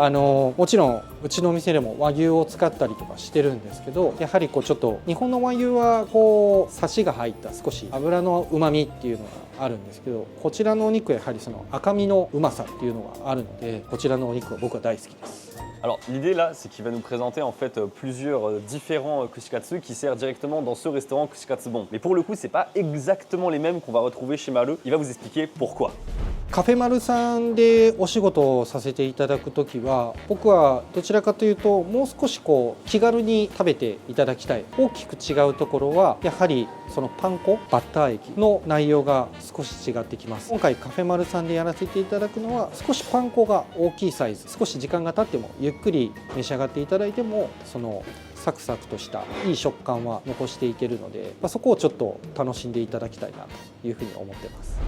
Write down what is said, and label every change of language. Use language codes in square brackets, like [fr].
[ja] もちろんうちのお店でも和牛を使ったりとかしてるんですけど、やはりちょっと日本の和牛はサシが入った少し油の旨味っていうのがあるんですけど、こちらのお肉はやはりその赤身のうまさっていうのがあるので、こちらのお肉は僕は大好きです。 [fr] Alors l'idée là, c'est qu'il va nous présenter en fait plusieurs différents kushikatsu qui servent directement dans ce restaurant Kushikatsu Bon. Mais pour le coup, c'est pas exactement les mêmes qu'on va retrouver chez Maru. Il va vous expliquer pourquoi. [ja] カフェマルさんでお仕事をさせていただくときは、僕はどちらかというともう少し気軽に食べていただきたい。大きく違うところはやはりそのパン粉、バッター液の内容が少し違ってきます。今回カフェマルさんでやらせていただくのは、少しパン粉が大きいサイズ、少し時間が経ってもゆっくり召し上がっていただいても、そのサクサクとしたいい食感は残していけるので、そこをちょっと楽しんでいただきたいなというふうに思ってます。